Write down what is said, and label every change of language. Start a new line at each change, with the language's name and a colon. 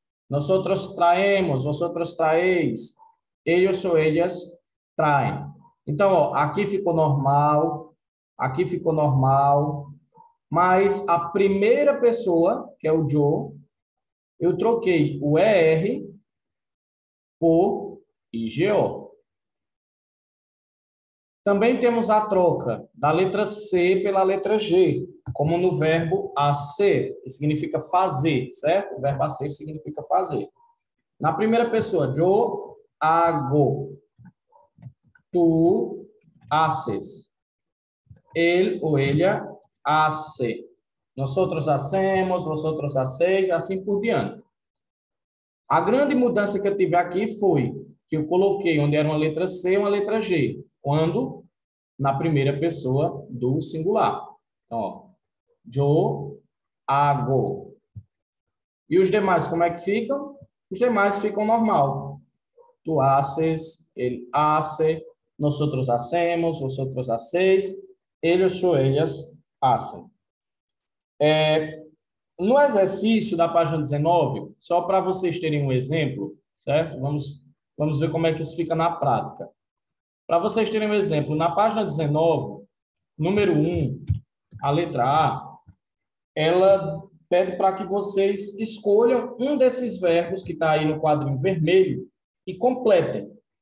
Spanish: Nosotros traemos, vosotros traéis. Ellos ou ellas traem.
Portuguese: Então, ó, aqui ficou normal, mas a primeira pessoa, que é o Joe, eu troquei o ER por IGO. Também temos a troca da letra C pela letra G, como no verbo hacer, que significa fazer, certo? O verbo hacer significa fazer. Na primeira pessoa,
Spanish: yo hago, tu haces, él o ella hace, nosotros hacemos, vosotros hacéis,
Portuguese: assim por diante. A grande mudança que eu tive aqui foi que eu coloquei onde era uma letra C, uma letra G, quando na primeira pessoa do singular. Então, ó,
Spanish: yo hago.
Portuguese: E os demais, como é que ficam? Os demais ficam normal.
Spanish: Tu haces, él hace, nosotros hacemos, vosotros hacéis, ellos ou ellas hacen.
Portuguese: No exercício da página 19, só para vocês terem um exemplo, certo? Vamos ver como é que isso fica na prática. Para vocês terem um exemplo, na página 19, número 1, a letra A, ela pede para que vocês escolham um desses verbos que está aí no quadrinho vermelho e completem.